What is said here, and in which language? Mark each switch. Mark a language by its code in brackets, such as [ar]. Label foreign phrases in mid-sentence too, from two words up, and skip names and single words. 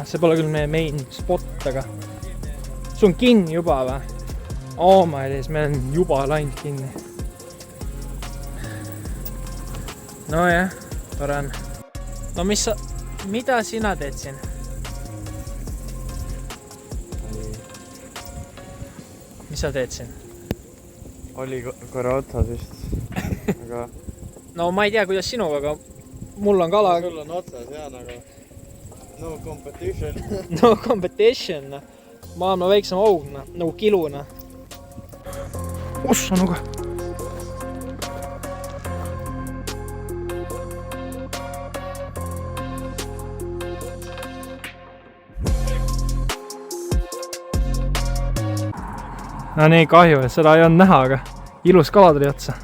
[et] See pole küll meie [en] main spot, [et] aga see on kinni juba või? [en] Oh my days, [et] meil on juba läinud kinni. No jah, tore on. No mida sina teed siin? Mis sa teed siin? Oli korra otsas vist, aga... No ma ei tea, kuidas sinuga, aga mul on kala... Sul on otsas, jah, nagu... [en] No competition. No competition. [et] Maailma väiksem aug, nagu kiluna. Ossa nuga. No nii, kahju, et seda ei olnud näha, aga ilus kala tuli otsa.